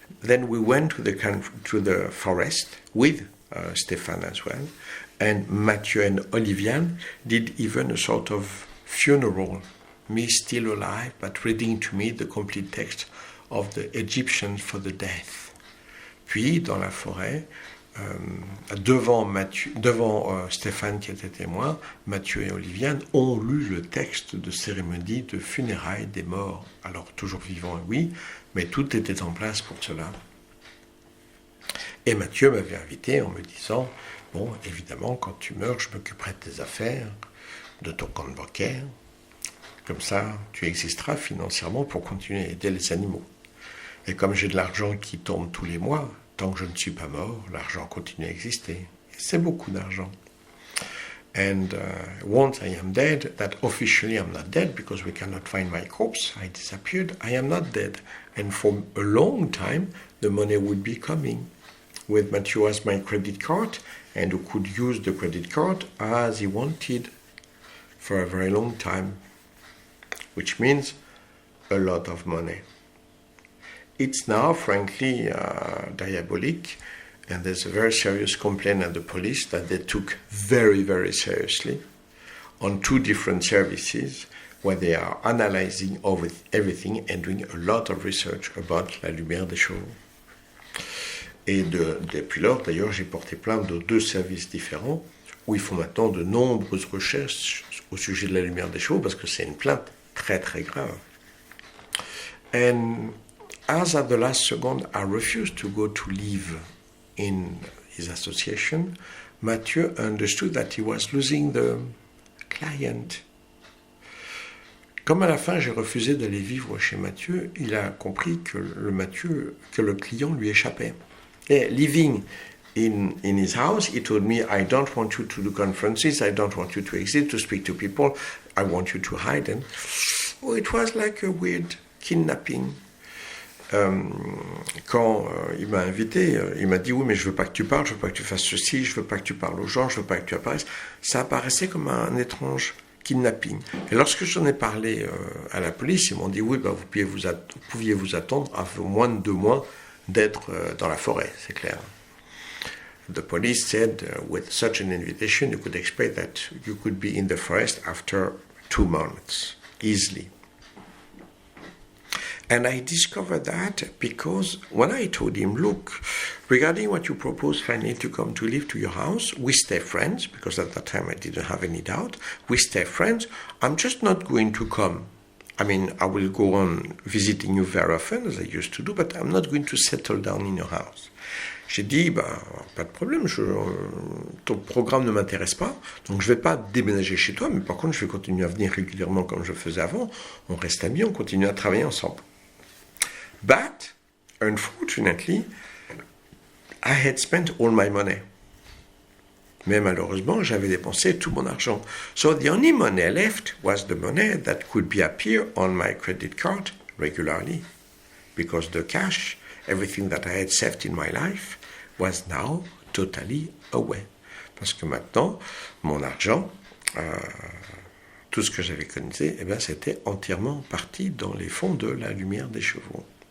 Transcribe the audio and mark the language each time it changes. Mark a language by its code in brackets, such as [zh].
[en] Then we went to the forest with Stéphane as well, and Mathieu and Oliviane did even a sort of funeral, me still alive, but reading to me the complete text of the Egyptians for the death. [fr] Puis, dans la forêt, devant Stéphane qui était témoin, Mathieu et Oliviane ont lu le texte de cérémonie de funérailles des morts. Alors, toujours vivants, oui, mais tout était en place pour cela. Et Mathieu m'avait invité en me disant, bon, évidemment, quand tu meurs, je m'occuperai de tes affaires, de ton compte bancaire. Comme ça, tu existeras financièrement pour continuer à aider les animaux. Et comme j'ai de l'argent qui tombe tous les mois, tant que je ne suis pas mort, l'argent continue à exister. Et c'est beaucoup d'argent. [en] And once I am dead, that officially I'm not dead because we cannot find my corpse, I disappeared, I am not dead. And for a long time, the money would be coming. With Mathieu as my credit card, and who could use the credit card as he wanted for a very long time, which means a lot of money. It's now, frankly, diabolic, and there's a very serious complaint at the police that they took very, very seriously on 2 different services where they are analyzing over everything and doing a lot of research about la Lumière des Chevaux. [fr] Et depuis lors, d'ailleurs, j'ai porté plainte de 2 services différents où ils font maintenant de nombreuses recherches au sujet de la Lumière des Chevaux parce que c'est une plainte très, très grave. [en] And as at the last second, I refused to go to live in his association, Mathieu understood that he was losing the client. [fr] Comme à la fin, j'ai refusé d'aller vivre chez Mathieu, il a compris que le client lui échappait. [en] Et living in his house, he told me, I don't want you to do conferences, I don't want you to exist, to speak to people, I want you to hide. And it was like a weird kidnapping. [fr] Quand il m'a invité, il m'a dit oui mais je veux pas que tu parles, je veux pas que tu fasses ceci, je veux pas que tu parles aux gens, je veux pas que tu apparaisses. Ça apparaissait comme un étrange kidnapping. Et lorsque j'en ai parlé à la police, ils m'ont dit oui vous pouviez vous attendre à moins de 2 mois d'être dans la forêt, c'est clair. [en] The police said with such an invitation you could expect that you could be in the forest after 2 months easily. And I discovered that because when I told him, look, regarding what you propose finally to come to live to your house, we stay friends, because at that time I didn't have any doubt, we stay friends, I'm just not going to come. I mean, I will go on visiting you very often, as I used to do, but I'm not going to settle down in your house. [fr] J'ai dit, pas de problème, ton programme ne m'intéresse pas, donc je ne vais pas déménager chez toi, mais par contre, je vais continuer à venir régulièrement comme je faisais avant. On reste amis, on continue à travailler ensemble. [en] But, unfortunately, I had spent all my money. [fr] Mais malheureusement, j'avais dépensé tout mon argent. [en] So the only money left was the money that could be appear on my credit card regularly. Because the cash, everything that I had saved in my life, was now totally away. [fr] Parce que maintenant, mon argent, tout ce que j'avais économisé, eh bien, c'était entièrement parti dans les fonds de la lumière des chevaux.